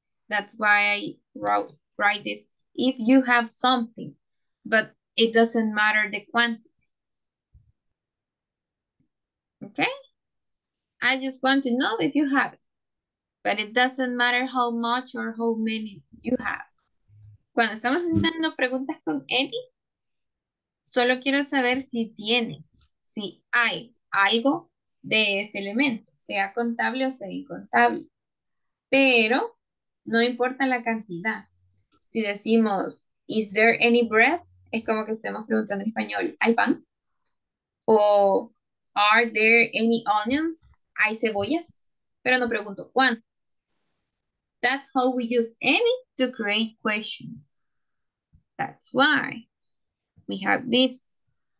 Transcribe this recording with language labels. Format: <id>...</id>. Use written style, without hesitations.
<en>That's why I write this. If you have something, but it doesn't matter the quantity. Okay? I just want to know if you have it. But it doesn't matter how much or how many you have.</en> <es>Cuando estamos haciendo preguntas con any, solo quiero saber si tiene, si hay algo de ese elemento, sea contable o sea incontable. Pero no importa la cantidad. Si decimos,</es> <en>is there any bread?</en> <es>Es como que estemos preguntando en español, ¿hay pan? O, are there any onions? ¿Hay cebollas? Pero no pregunto cuánto.</es> <en>That's how we use any to create questions. That's why we have this.</en>